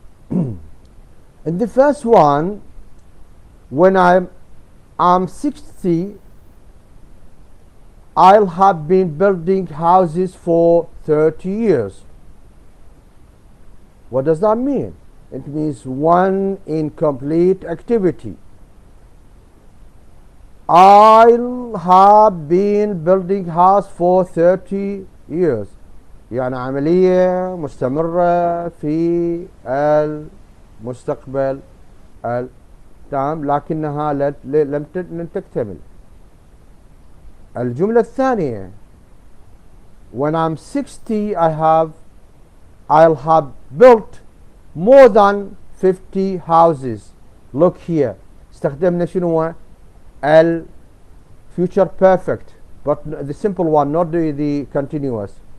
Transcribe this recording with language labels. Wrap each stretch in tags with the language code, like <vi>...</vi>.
<en>In the first one, when I'm 60, I'll have been building houses for 30 years. What does that mean? It means one incomplete activity. I'll have been building house for 30 years.</en> <ar>يعني عملية مستمرة في المستقبل تمام، لكنها لم تكتمل. الجملة الثانية،</ar> <en>when I'm 60 I'll have built more than 50 houses. Look here,</en> <ar>استخدمنا شنو؟</ar> <en>future perfect, but the simple one, not the continuous.</en>